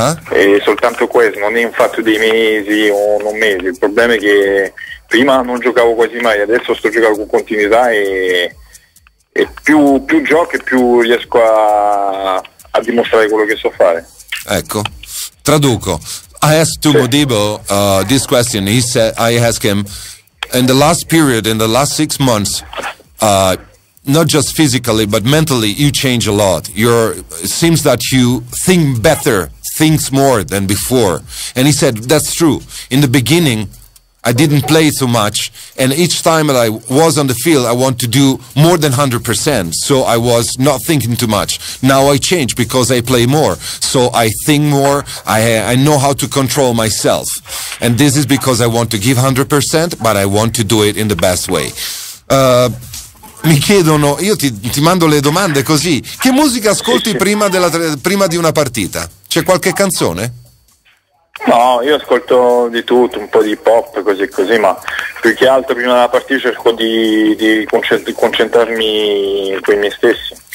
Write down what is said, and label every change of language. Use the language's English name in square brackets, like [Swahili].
[Italian] E soltanto questo, non è un fatto dei mesi o non mesi, il problema è che prima non giocavo quasi mai, adesso sto giocando con continuità e più gioco e più riesco a dimostrare quello che so fare. Ecco. Traduco. [English] I asked to Modibo this question. I asked him, in the last period, in the last 6 months, not just physically but mentally, you change a lot. It seems that you think better, thinks more than before. And he said that's true. In the beginning, I didn't play so much, and each time that I was on the field, I want to do more than 100%, so I was not thinking too much. Now I change because I play more, so I think more, I know how to control myself. And this is because I want to give 100%, but I want to do it in the best way. [Italian] Mi chiedono, io ti mando le domande così, che musica ascolti prima di una partita? C'è qualche canzone? No, io ascolto di tutto, un po' di pop, così, ma più che altro prima della partita cerco di concentrarmi con me stessi.